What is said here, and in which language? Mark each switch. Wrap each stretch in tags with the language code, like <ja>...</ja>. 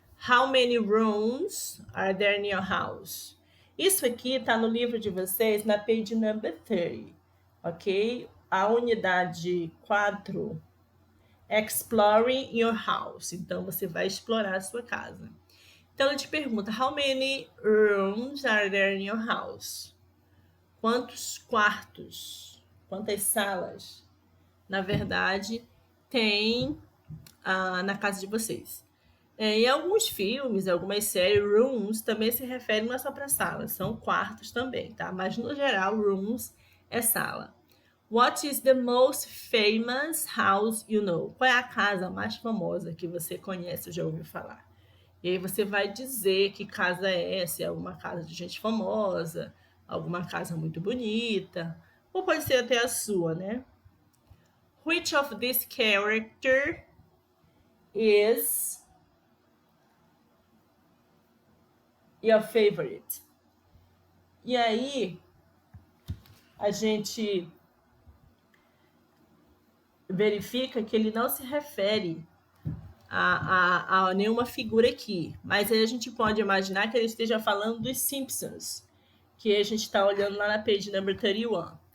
<en>How many rooms are there in your house?</en> <pt>Isso aqui está no livro de vocês, na page number 30, ok? A unidade 4, Exploring your house. Então, você vai explorar a sua casa. Então, ele te pergunta,</pt> <en>how many rooms are there in your house?</en> <pt>Quantos quartos, quantas salas, na verdade, tem na casa de vocês? Em alguns filmes, algumas séries, rooms também se referem não é só para sala, são quartos também, tá? Mas no geral, rooms é sala.</pt> <en>What is the most famous house you know?</en> <pt>Qual é a casa mais famosa que você conhece ou já ouviu falar? E aí você vai dizer que casa é essa, é alguma casa de gente famosa, alguma casa muito bonita, ou pode ser até a sua, né?</pt> <en>Which of this character is your favorite?</en> <pt>E aí, a gente verifica que ele não se refere a nenhuma figura aqui, mas aí a gente pode imaginar que ele esteja falando dos Simpsons, que a gente está olhando lá na page number 31.</pt>